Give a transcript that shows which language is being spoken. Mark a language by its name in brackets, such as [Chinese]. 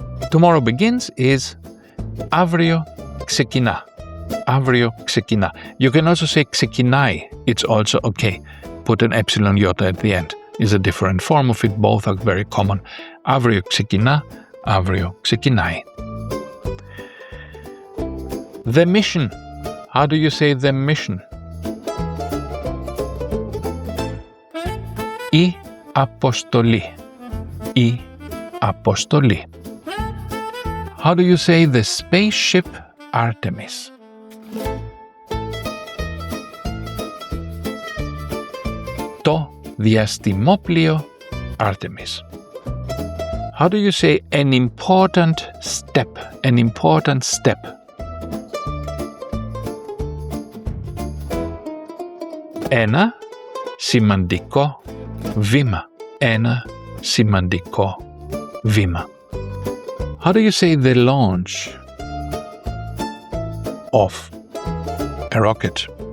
[English] Tomorrow begins is [Greek] αύριο ξεκινά. Αύριο ξεκινά. [English] You can also say ξεκινάει. It's also okay. put an epsilon iota at the end. Is a different form of it. Both are very common. [Greek] Αύριο ξεκινά, αύριο ξεκινάει. [English] The mission. How do you say the mission? [Greek] Η αποστολή. Η αποστολή. [English] How do you say the spaceship Artemis? [Greek] Το διαστημόπλοιο Artemis. [English] How do you say an important step? An important step. [Greek] Ένα σημαντικό βήμα. Ένα σημαντικό βήμα. [English] How do you say the launch of a rocket?